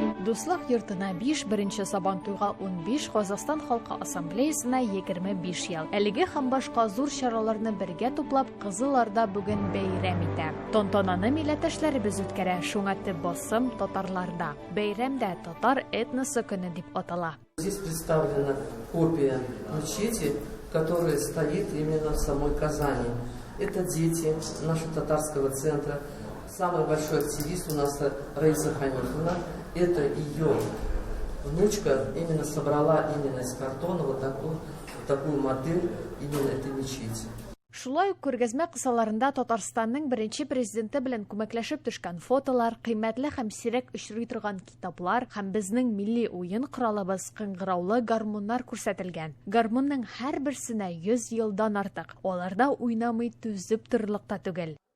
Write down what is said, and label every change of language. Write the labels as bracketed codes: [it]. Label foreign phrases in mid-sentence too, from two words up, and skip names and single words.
[tt] Дуслык йортына 5, беренче Сабантуйга 15, Казакстан Халкы Ассамблеясына 25 ел. Әлеге һәм башка зур чараларны бергә туплап, Кызыларда бүген бәйрәм итә. Тантананы милләттәшләребез үткәрә, шуңа төп басым татарларда. Бәйрәмдә татар этносы көне дип атала. [ru] Здесь представлена копия мечети, которая стоит именно в самой Казани. Это дети нашего татарского центра. Самый большой активист у нас Раиса Ханифовна. Это ее внучка именно собрала именно из картона вот такую модель именно этой мечети. [tt] Шулай ук күргәзмә кысаларында Татарстанның беренче президенты белән күмәкләшеп төшкән фотолар, кыйммәтле һәм сирәк очрый торган китаплар һәм безнең милли уен коралыбыз кыңгыраулы гармуннар күрсәтелгән. Гармунның һәрберсенә 100 елдан артык. Аларда уйнамый түзеп торырлык та түгел.